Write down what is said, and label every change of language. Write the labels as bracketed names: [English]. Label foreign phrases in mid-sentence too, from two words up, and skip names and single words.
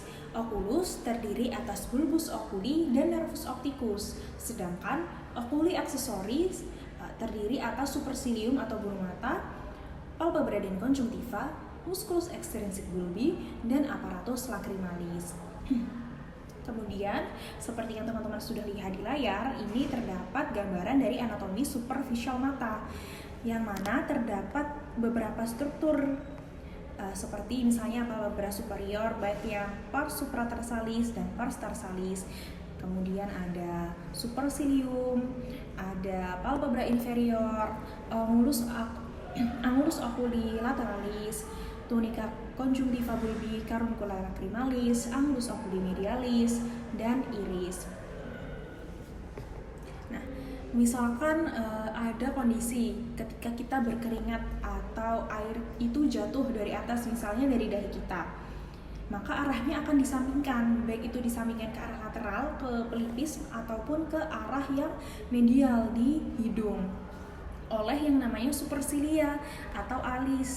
[Indonesian] Oculus terdiri atas [Latin] bulbus oculi [Indonesian] dan [Latin] nervus opticus, [Indonesian] sedangkan oculi aksesoris terdiri atas supercilium atau bulu mata, palpebra dan conjunctiva, [Latin] musculus extrinsic bulbi, [Indonesian] dan [Latin] apparatus lacrimalis. [Indonesian] Kemudian, seperti yang teman-teman sudah lihat di layar, ini terdapat gambaran dari anatomi superficial mata, yang mana terdapat beberapa struktur seperti misalnya [Latin] palpebra superior, [Indonesian] baik yang [Latin] pars supratarsalis [Indonesian] dan [Latin] pars tarsalis. [Indonesian] Kemudian ada [Latin] supercilium, ada palpebra inferior, angulus oculi lateralis, tunica conjunctiva bulbi, caruncula lacrimalis, angulus oculi medialis, [Indonesian] dan iris. Nah, misalkan ada kondisi ketika kita berkeringat atau air itu jatuh dari atas, misalnya dari dahi kita, maka arahnya akan disampingkan, baik itu disampingkan ke arah lateral, ke pelipis, ataupun ke arah yang medial di hidung oleh yang namanya supercilia atau alis.